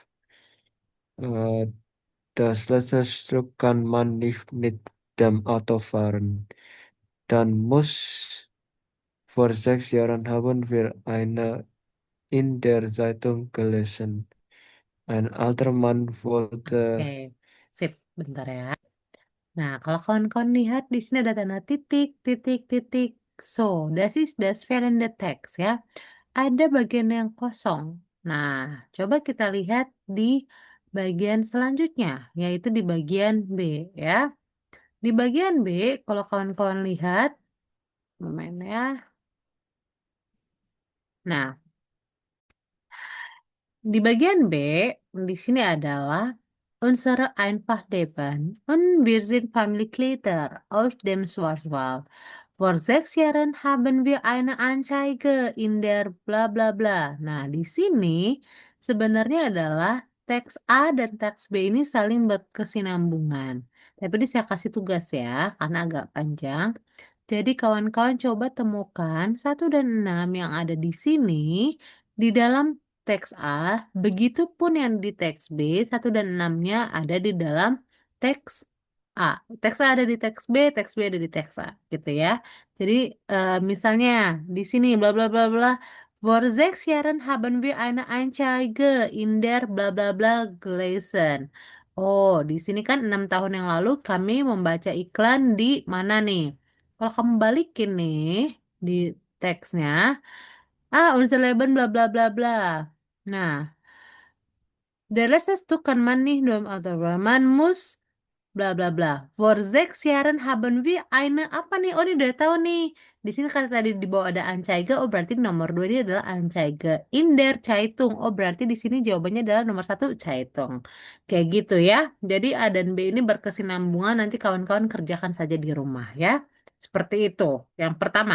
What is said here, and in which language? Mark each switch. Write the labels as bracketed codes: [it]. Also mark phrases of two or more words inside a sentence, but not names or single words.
[de] Äh, Das letzte Stück kann man nicht mit dem Auto fahren. Dann muss vor 6 Jahren haben wir eine in der Zeitung gelesen. Ein alter Mann wollte [id] Oke, sip, bentar ya. Nah, kalau kawan-kawan lihat di sini ada tanda titik, titik, titik. [de] So, das ist das fehlende text ya. [id] Ada bagian yang kosong. Nah, coba kita lihat di bagian selanjutnya, yaitu di bagian B ya. Di bagian B, kalau kawan-kawan lihat, momen ya. Nah, di bagian B, di sini adalah [de] unsere einfach Leben und wir sind Familienglieder aus dem Schwarzwald. Vor 6 Jahren haben wir eine Anzeige in der bla bla bla. [id] Nah, di sini sebenarnya adalah teks A dan teks B ini saling berkesinambungan. Tapi ini saya kasih tugas ya, karena agak panjang. Jadi kawan-kawan coba temukan 1 dan 6 yang ada di sini di dalam teks A, begitupun yang di teks B, 1 dan 6-nya ada di dalam teks A. Teks A ada di teks B ada di teks A, gitu ya. Jadi misalnya di sini bla bla bla bla, [de] vor 6 Jahren haben wir eine Anzeige in der bla bla bla gelesen. [id] Oh, di sini kan 6 tahun yang lalu kami membaca iklan di mana nih? Kalau kamu balikin nih di teksnya, [de] unser Leben bla bla bla bla. Nah, der letzte Stück kann man nicht nur man muss bla bla bla. Vor 6 Jahren haben wir eine [id] apa nih? Oh, ini udah tahu nih. Di sini kata tadi di bawah ada Anzeige, oh berarti nomor 2 ini adalah Anzeige. [de] In der Zeitung, [id] oh berarti di sini jawabannya adalah nomor 1 Zeitung. Kayak gitu ya. Jadi A dan B ini berkesinambungan, nanti kawan-kawan kerjakan saja di rumah ya. Seperti itu. Yang pertama.